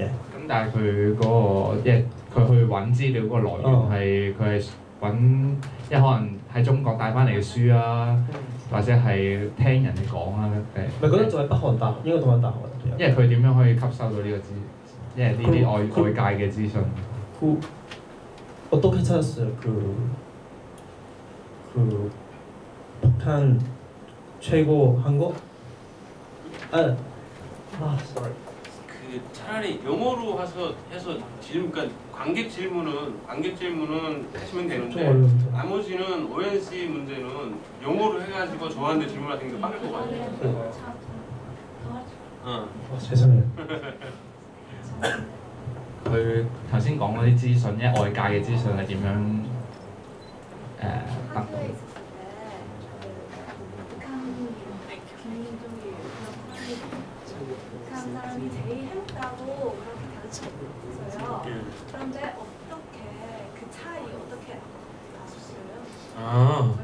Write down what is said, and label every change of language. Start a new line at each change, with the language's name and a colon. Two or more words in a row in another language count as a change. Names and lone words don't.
Cantonese: 咁但係佢嗰個即係佢去揾資料嗰個來源係佢係揾，即係可能喺中國帶翻嚟嘅書啊，或者係聽人哋講啊誒。咪嗰陣仲係北韓大學，應該讀緊大學。因為佢點樣可以吸收到呢個資，因為呢啲外界嘅資訊。
Korean: 어떻게 찾았어요? 그 북한 최고 한 거? sorry. 그 차라리 영어로 해서 질문, 그러니까 관객 질문은 하시면 되는데 나머지는 ONC 문제는 영어로 해가지고 저한테 질문하는 게 빠를 것 같아요. 죄송해요.
Cantonese: 佢頭先講嗰啲資訊，因為外界嘅資訊係點樣得到？
Korean: 사람이 제일 해롭다고 그렇게 가르쳤어요. 그런데 어떻게 그 차이 어떻게 아셨어요?